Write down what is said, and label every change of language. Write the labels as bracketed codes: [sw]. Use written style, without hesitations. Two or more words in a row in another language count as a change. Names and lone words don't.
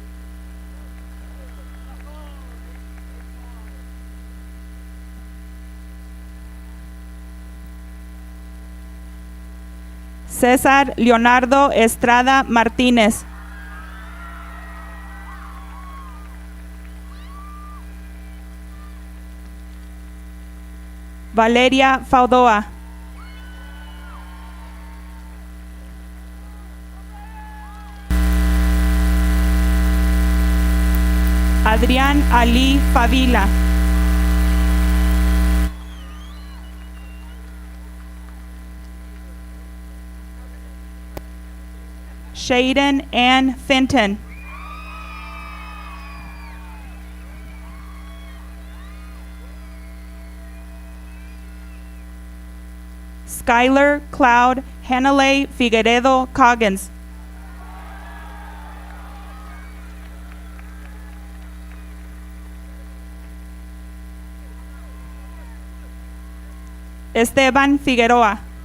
[es] César Leonardo Estrada Martínez. Valeria Faudoa. Adrián Ali Favila. Shaden Ann Fenton. Skylar Cloud Hanalei Figueredo Coggins. Esteban Figueroa.